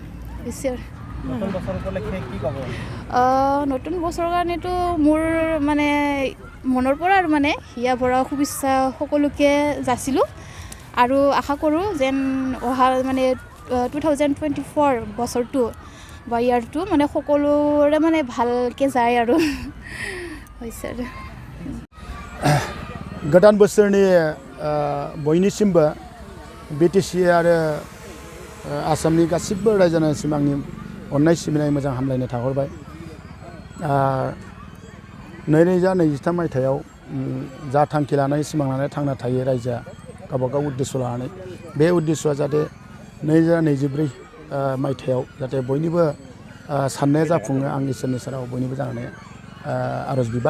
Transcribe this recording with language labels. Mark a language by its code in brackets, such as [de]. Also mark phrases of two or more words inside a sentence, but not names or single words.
[as] নতুন বছৰৰ কাৰণেতো মোৰ মানে মনৰ পৰা আৰু মানে হিয়া ভৰা শুভেচ্ছা সকলোকে যাচিলোঁ আৰু আশা কৰোঁ যেন অহা মানে 2024 বছৰটো বা ইয়াৰটো মানে সকলোৰে মানে ভালকৈ যায় আৰু হৈছে আৰু [brx] गोदान बोसोरनि बयनिसिमबो बिटिसि आरो आसामनि गासिबो रायजो राजानिसिम आंनि अननाय सिबिनाय मोजां हामलायनाय थाहरबाय। 2023 मायथाइयाव जा थांखि लानानै सिमां लानानै थांना थायो रायजोआ गावबागाव उद्देश्य लानानै बे उद्देश्यआ जाहाथे 2024 मायथाइयाव जाहाथे बयनिबो साननाया जाफुङो आं इसोरनि सेराव बयनिबो जानानै आरज बिबाय।